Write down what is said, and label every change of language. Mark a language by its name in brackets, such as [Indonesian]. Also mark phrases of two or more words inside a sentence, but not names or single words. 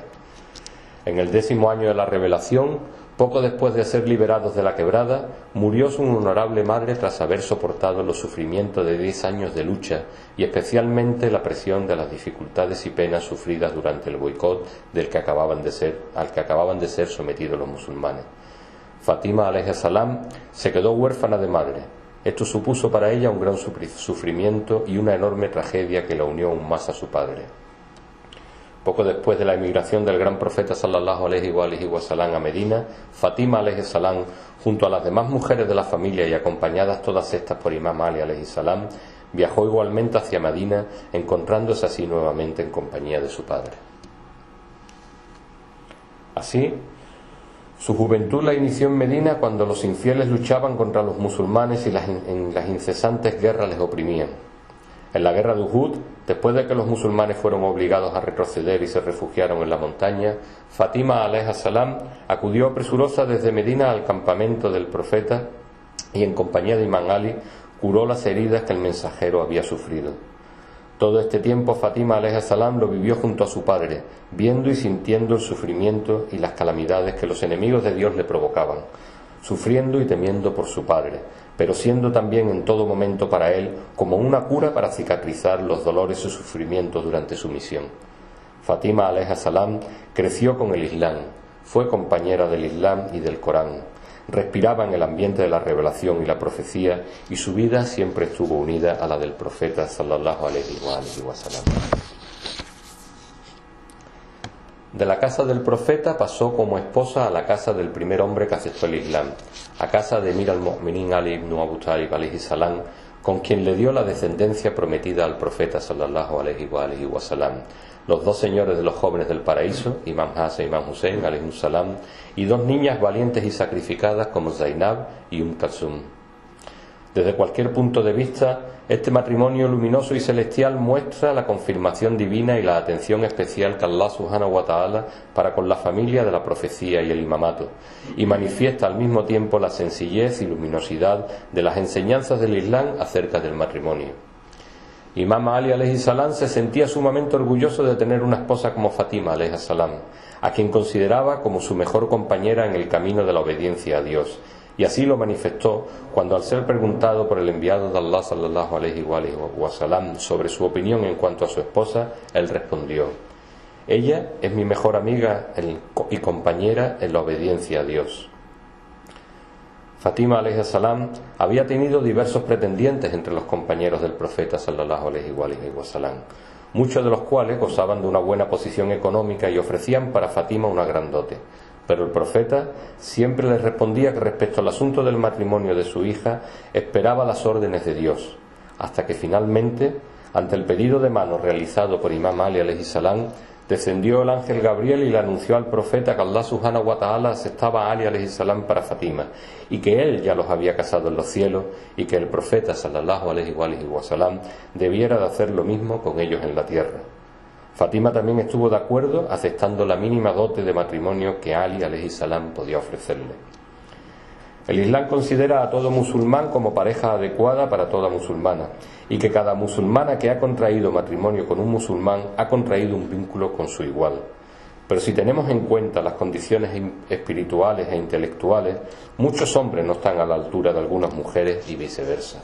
[Spanish] En el 10º año de la revelación, poco después de ser liberados de la quebrada, murió su honorable madre tras haber soportado los sufrimientos de 10 años de lucha y especialmente la presión de las dificultades y penas sufridas durante el boicot al que acababan de ser sometidos los musulmanes. Fátima [Arabic] عليه السلام [Spanish] se quedó huérfana de madre. Esto supuso para ella un gran sufrimiento y una enorme tragedia que la unió aún más a su padre. Poco después de la emigración del gran profeta [Arabic] صلى الله عليه وسلم [Spanish] a Medina, Fátima [Arabic] عليه السلام, [Spanish] junto a las demás mujeres de la familia y acompañadas todas estas por Imam Ali [Arabic] عليه السلام, [Spanish] viajó igualmente hacia Medina, encontrándose así nuevamente en compañía de su padre. Así, su juventud la inició en Medina cuando los infieles luchaban contra los musulmanes y en las incesantes guerras les oprimían. En la guerra de Uhud, después de que los musulmanes fueron obligados a retroceder y se refugiaron en la montaña, Fátima [Arabic] عليه السلام [Spanish] acudió presurosa desde Medina al campamento del profeta y en compañía de Imam Ali curó las heridas que el mensajero había sufrido. Todo este tiempo Fátima [Arabic] عليه السلام [Spanish] lo vivió junto a su padre, viendo y sintiendo el sufrimiento y las calamidades que los enemigos de Dios le provocaban, sufriendo y temiendo por su padre, pero siendo también en todo momento para él como una cura para cicatrizar los dolores y sufrimientos durante su misión. Fátima [Arabic] عليه السلام [Spanish] creció con el Islam, fue compañera del Islam y del Corán. respiraban el ambiente de la revelación y la profecía, y su vida siempre estuvo unida a la del profeta [Arabic] صلى الله عليه وسلم. [Spanish] De la casa del profeta pasó como esposa a la casa del primer hombre que aceptó el Islam, a casa de [Arabic] أمير المؤمنين [Spanish] Ali ibn Abu Talib [Arabic] عليه السلام, [Spanish] con quien le dio la descendencia prometida al profeta [Arabic] صلى الله عليه وسلم, [Spanish] los dos señores de los jóvenes del paraíso, Imam Hassan e Imam Hussein [Arabic] عليه السلام, [Spanish] y dos niñas valientes y sacrificadas como Zainab y Kalsum. Desde cualquier punto de vista, este matrimonio luminoso y celestial muestra la confirmación divina y la atención especial que Allah [Arabic] سبحانه وتعالى [Spanish] para con la familia de la profecía y el imamato, y manifiesta al mismo tiempo la sencillez y luminosidad de las enseñanzas del Islam acerca del matrimonio. Imam Ali [Arabic] عليه السلام [Spanish] se sentía sumamente orgulloso de tener una esposa como Fatima [Arabic] عليه السلام, [Spanish] a quien consideraba como su mejor compañera en el camino de la obediencia a Dios, y así lo manifestó cuando, al ser preguntado por el enviado de Allah [Arabic] صلى الله عليه وسلم [Spanish] sobre su opinión en cuanto a su esposa, él respondió: ella es mi mejor amiga y compañera en la obediencia a Dios. Fatima [Arabic] عليه السلام [Spanish] había tenido diversos pretendientes entre los compañeros del profeta [Arabic] صلى الله عليه وسلم, [Spanish] muchos de los cuales gozaban de una buena posición económica y ofrecían para Fatima una gran dote. Pero el profeta siempre le respondía que respecto al asunto del matrimonio de su hija esperaba las órdenes de Dios, hasta que finalmente, ante el pedido de mano realizado por Imam Ali [Arabic] عليه السلام, [Spanish] descendió el ángel Gabriel y le anunció al profeta que Allah [Arabic] سبحانه وتعالى [Spanish] aceptaba a Ali [Arabic] عليه السلام [Spanish] para Fatima, y que él ya los había casado en los cielos, y que el profeta [Arabic] صلى الله عليه وسلم [Spanish] debiera de hacer lo mismo con ellos en la tierra. Fatima también estuvo de acuerdo, aceptando la mínima dote de matrimonio que Ali [Arabic] عليه السلام [Spanish] podía ofrecerle. El Islam considera a todo musulmán como pareja adecuada para toda musulmana, y que cada musulmana que ha contraído matrimonio con un musulmán ha contraído un vínculo con su igual. Pero si tenemos en cuenta las condiciones espirituales e intelectuales, muchos hombres no están a la altura de algunas mujeres y viceversa.